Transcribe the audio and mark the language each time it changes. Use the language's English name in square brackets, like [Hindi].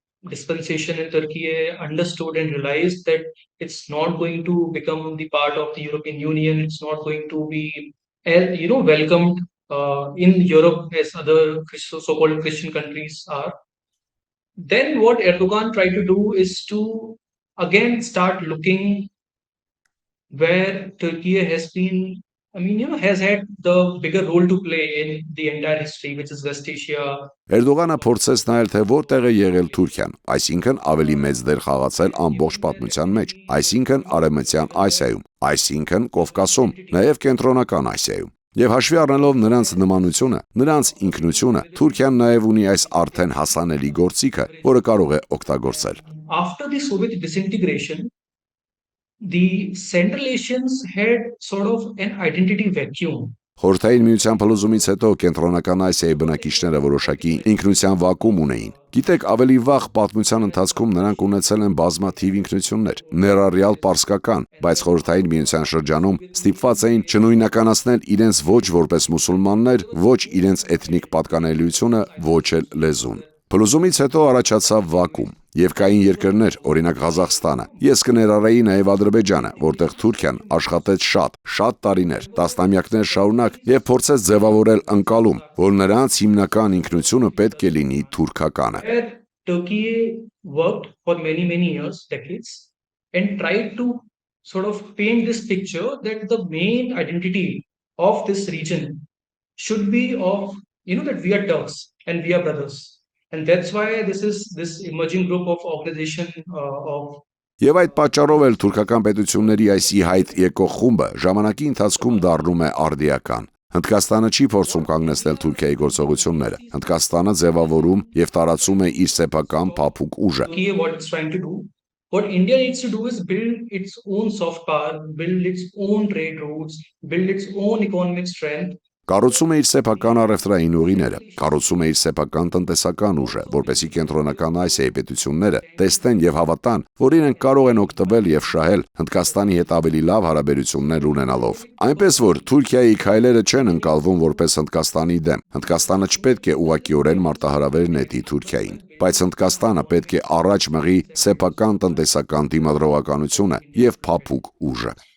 [English] Dispensation in Turkey understood and realized that it's not going to become the part of the European Union. It's not going to be, welcomed in Europe as other so-called Christian countries are. Then what Erdogan tried to do is to again start looking where Turkey has been, has had the bigger role to play in the entire history, which is West Asia. [Armenian] Էրդողանը փորձեց նայել, թե որտեղ է եղել Թուրքիան, այսինքն ավելի մեծ դեր խաղացել ամբողջ պատմության մեջ, այսինքն Արևմտյան Ասիայում, այսինքն Կովկասում, նաև Կենտրոնական Ասիայում։ Եվ հաշվի առնելով նրանց նմանությունը, նրանց ինքնությունը, Թուրքիան նաև ունի այս արդեն հասանելի գործիքը, որը կարող է օգտագործել։ [English] After the Soviet disintegration, the Central Asians had sort of an identity vacuum. [Armenian] Խորհրդային միության փլուզումից հետո Կենտրոնական Ասիայի բնակիչները որոշակի ինքնության վակուում ունեին։ Գիտեք, ավելի վաղ պատմության ընթացքում նրանք ունեցել են բազմաթիվ ինքնություններ, ներառյալ պարսկական, բայց Խորհրդային միության շրջանում ստիպված էին չնույնականացնել իրենց ոչ որպես մուսուլմաններ, ոչ իրենց էթնիկ պատկանելիությունը, ոչ էլ լեզուն։ Փլուզումից հետո առաջացավ վակուում, եւ կային երկրներ, օրինակ Ղազախստանը։ Ես կներառեի նաեւ Ադրբեջանը, որտեղ Թուրքիան աշխատեց շատ տարիներ, տասնամյակներ շարունակ եւ փորձեց ձևավորել ընկալում, որ նրանց հիմնական ինքնությունը պետք է լինի թուրքականը։ [English] Turkey worked for many years, decades, and tried to sort of paint this picture that the main identity of this region should be of, that we are Turks and we are brothers. And that's why this emerging group of organization of [Armenian] Եվ այդ պատճառով էլ թուրքական պետությունների այս ի հայտ եկող խումբը ժամանակի ընթացքում դառնում է արդիական։ Հնդկաստանը չի փորձում կանգնեցնել Թուրքիայի գործողությունները։ Հնդկաստանը ձևավորում եւ տարածում է իր սեփական փափուկ ուժը։ [English] What it's trying to do, what India needs to do is build its own soft power, build its own trade routes, build its own economic strength. [Armenian] Կառուցում է իր սեփական առևտրային ուղիները, կառուցում է իր սեփական տնտեսական ուժը, որպեսզի Կենտրոնական Ասիայի պետությունները տեսնեն եւ հավատան, որ իրենք կարող են օգտվել եւ շահել Հնդկաստանի հետ ավելի լավ հարաբերություններ ունենալով։ Այնպես որ Թուրքիայի քայլերը չեն ընկալվում որպես Հնդկաստանի դեմ։ Հնդկաստանը չպետք է ուղղակիորեն մարտահրավեր նետի Թուրքիային, բայց Հնդկաստանը պետք է առաջ մղի սեփական տնտեսական դիմադրողականությունը եւ փափուկ ուժը։